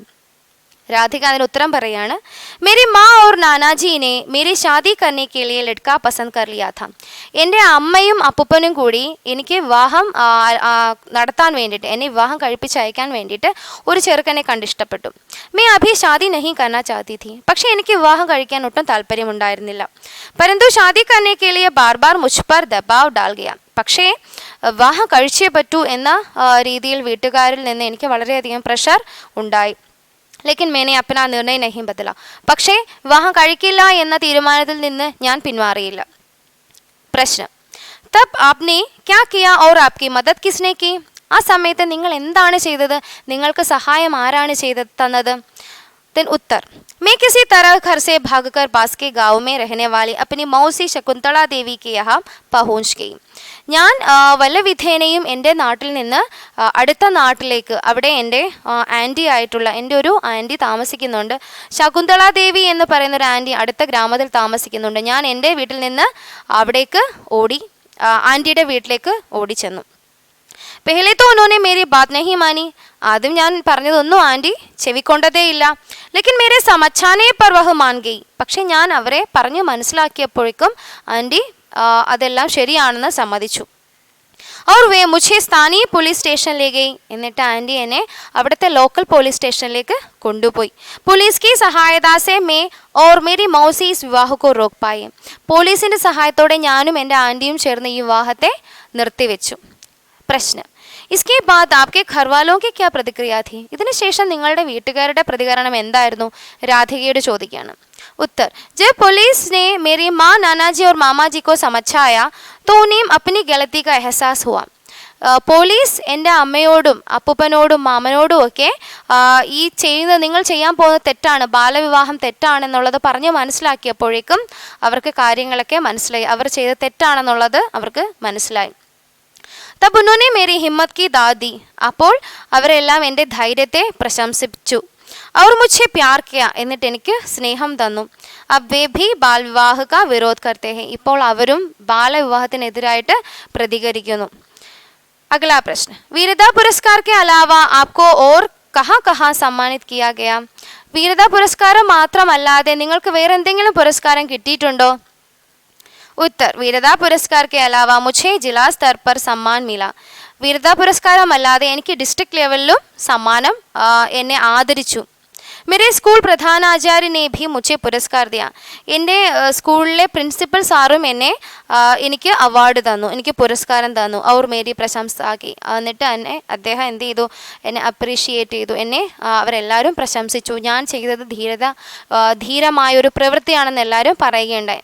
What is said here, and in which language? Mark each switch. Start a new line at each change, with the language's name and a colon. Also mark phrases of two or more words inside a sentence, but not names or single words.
Malayalam: राधिका അതിന് ഉത്തരം പറയാണ്.
Hindi: मेरी माँ और नानाजी ने मेरी शादी करने के लिए लड़का पसंद कर लिया था.
Malayalam: എൻ്റെ അമ്മയും അപ്പൂപ്പനും കൂടി എനിക്ക് വിവാഹം നടത്താൻ വേണ്ടിയിട്ട്, എന്നെ വിവാഹം കഴിപ്പിച്ചയക്കാൻ വേണ്ടിയിട്ട് ഒരു ചെറുക്കനെ കണ്ടിഷ്ടപ്പെട്ടു.
Hindi: मैं अभी शादी नहीं करना चाहती थी.
Malayalam: പക്ഷേ എനിക്ക് വിവാഹം കഴിക്കാൻ ഒട്ടും താല്പര്യമുണ്ടായിരുന്നില്ല.
Hindi: परंतु शादी करने के लिए बार बार मुझ पर दबाव डाल गया.
Malayalam: പക്ഷേ വിവാഹം കഴിച്ചേ പറ്റൂ എന്ന രീതിയിൽ വീട്ടുകാരിൽ നിന്ന് എനിക്ക് വളരെയധികം പ്രഷർ ഉണ്ടായി.
Hindi: लेकिन मैंने अपना निर्णय नहीं बदला.
Malayalam: പക്ഷേ വിവാഹം കഴിക്കില്ല എന്ന തീരുമാനത്തിൽ നിന്ന് ഞാൻ പിന്മാറിയില്ല.
Hindi: പ്രശ്ന. तब आपने क्या किया और आपकी मदद किसने की?
Malayalam: ആ സമയത്ത് നിങ്ങൾ എന്താണ് ചെയ്തത്? നിങ്ങൾക്ക് സഹായം ആരാണ് തന്നത്?
Hindi: देन उत्तर. मैं किसी तरह घर से भागकर पास के गांव में रहने वाली अपनी मौसी शकुंतला देवी के यहाँ पहुँच गई.
Malayalam: ഞാൻ വല്ല വിധേനയും എൻ്റെ നാട്ടിൽ നിന്ന് അടുത്ത നാട്ടിലേക്ക്, അവിടെ എൻ്റെ ആൻറ്റി ആയിട്ടുള്ള എൻ്റെ ഒരു ആൻറ്റി താമസിക്കുന്നുണ്ട്. ശകുന്തള ദേവി എന്ന് പറയുന്ന ഒരു ആൻറ്റി അടുത്ത ഗ്രാമത്തിൽ താമസിക്കുന്നുണ്ട്. ഞാൻ എൻ്റെ വീട്ടിൽ നിന്ന് അവിടേക്ക് ആൻറ്റിയുടെ വീട്ടിലേക്ക് ഓടിച്ചെന്നു.
Hindi: पहले तो ഉन्होंने मेरी बात नहीं मानी.
Malayalam: ആദ്യം ഞാൻ പറഞ്ഞതൊന്നും ആൻറ്റി ചെവിക്കൊണ്ടതേയില്ല.
Hindi: लेकिन मेरे समझाने पर वह मान गई.
Malayalam: പക്ഷെ ഞാൻ അവരെ പറഞ്ഞു മനസ്സിലാക്കിയപ്പോഴേക്കും ആൻറ്റി അതെല്ലാം ശരിയാണെന്ന് സമ്മതിച്ചു.
Hindi: और वे मुझे स्थानीय पुलिस स्टेशन ले गई.
Malayalam: എന്നിട്ട് ആൻറ്റി എന്നെ അവിടുത്തെ
English: local police station
Malayalam: കൊണ്ടുപോയി.
Hindi: പുലിസ് की सहायता से मैं और मेरी मौसी इस विवाह को रोक पाए.
Malayalam: പോലീസിൻ്റെ സഹായത്തോടെ ഞാനും എൻ്റെ ആൻറ്റിയും ചേർന്ന് ഈ വിവാഹത്തെ നിർത്തിവെച്ചു. പ്രശ്നം.
Hindi: इसके बाद आपके घर वालों की क्या प्रतिक्रिया थी?
Malayalam: ഇതിന് ശേഷം നിങ്ങളുടെ വീട്ടുകാരുടെ പ്രതികരണം എന്തായിരുന്നു? രാധികയോട് ചോദിക്കുകയാണ്.
Hindi: उत्तर. जब पुलिस ने मेरी माँ, नानाजी और मामा जी को समझाया तो उन्हें अपनी गलती का एहसास हुआ.
Malayalam: പോലീസ് എൻ്റെ അമ്മയോടും അപ്പൂപ്പനോടും മാമനോടും ഒക്കെ ഈ നിങ്ങൾ ചെയ്യാൻ പോകുന്ന തെറ്റാണ്, ബാലവിവാഹം തെറ്റാണെന്നുള്ളത് പറഞ്ഞ് മനസ്സിലാക്കിയപ്പോഴേക്കും അവർക്ക് കാര്യങ്ങളൊക്കെ മനസ്സിലായി. അവർ ചെയ്ത തെറ്റാണെന്നുള്ളത് അവർക്ക് മനസ്സിലായി.
Hindi: तब उन्होंने मेरी हिम्मत की दाद दी.
Malayalam: അപ്പോൾ അവരെല്ലാം എൻ്റെ ധൈര്യത്തെ പ്രശംസിച്ചു.
Hindi: और मुझे प्यार किया.
Malayalam: എന്നിട്ട് എനിക്ക് സ്നേഹം തന്നു.
Hindi: अब वे भी बाल विवाह का विरोध करते हैं.
Malayalam: ഇപ്പോൾ അവരും ബാലവിവാഹത്തിനെതിരായിട്ട് പ്രതികരിക്കുന്നു.
Hindi: अगला प्रश्न. वीरता पुरस्कार के अलावा आपको और कहाँ कहाँ सम्मानित किया गया?
Malayalam: വീരതാ പുരസ്കാരം മാത്രമല്ലാതെ നിങ്ങൾക്ക് വേറെ എന്തെങ്കിലും പുരസ്കാരം കിട്ടിയിട്ടുണ്ടോ?
Hindi: उत्तर, वीरता पुरस्कार के अलावा मुझे जिला स्तर पर सम्मान मिला.
Malayalam: वीरता പുരസ്കാരമല്ലാതെ എനിക്ക്
English: district level
Malayalam: സമ്മാനം എന്നെ ആദരിച്ചു.
Hindi: मेरे स्कूल प्रधानाचार्य ने भी मुझे पुरस्कार दिया.
Malayalam: എൻ്റെ സ്കൂളിലെ പ്രിൻസിപ്പൽ സാറും എനിക്ക് അവാർഡ് തന്നു, എനിക്ക് പുരസ്കാരം തന്നു.
Hindi: അവർ मेरी प्रशंसा की.
Malayalam: എന്നിട്ട് അദ്ദേഹം എന്ത് ചെയ്തു, എന്നെ അപ്രീഷിയേറ്റ് ചെയ്തു. അവരെല്ലാവരും പ്രശംസിച്ചു. ഞാൻ ചെയ്തത് ധീരമായൊരു പ്രവൃത്തിയാണെന്ന് എല്ലാവരും പറയുകയുണ്ടായി.